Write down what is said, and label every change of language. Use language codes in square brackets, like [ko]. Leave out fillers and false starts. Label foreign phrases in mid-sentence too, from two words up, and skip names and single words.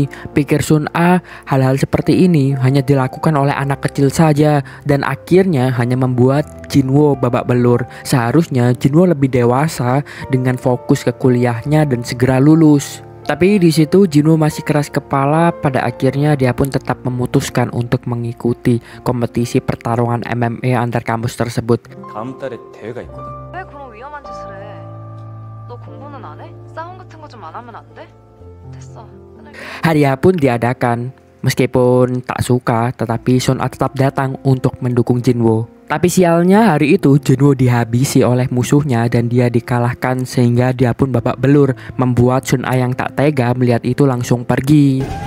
[id] Pikir Sun-ah hal-hal seperti ini hanya dilakukan oleh anak kecil saja dan akhirnya hanya membuat Jinwoo babak belur. Seharusnya Jinwoo lebih dewasa dengan fokus ke kuliahnya dan segera lulus. Tapi di situ Jinwoo masih keras kepala. Pada akhirnya dia pun tetap memutuskan untuk mengikuti kompetisi pertarungan MMA antar kampus tersebut. [ko] 다음 달에 대회가 있거든. 왜 그런 위험한 짓을 해? 너 공부는 안 해? 싸움 같은 거 좀 안 하면 안 돼? 됐어. [id] Hadiah pun diadakan. Meskipun tak suka, tetapi Sun-ah tetap datang untuk mendukung Jinwoo. Tapi sialnya hari itu Jinwoo dihabisi oleh musuhnya dan dia dikalahkan sehingga dia pun babak belur, membuat Sun-ah yang tak tega melihat itu langsung pergi.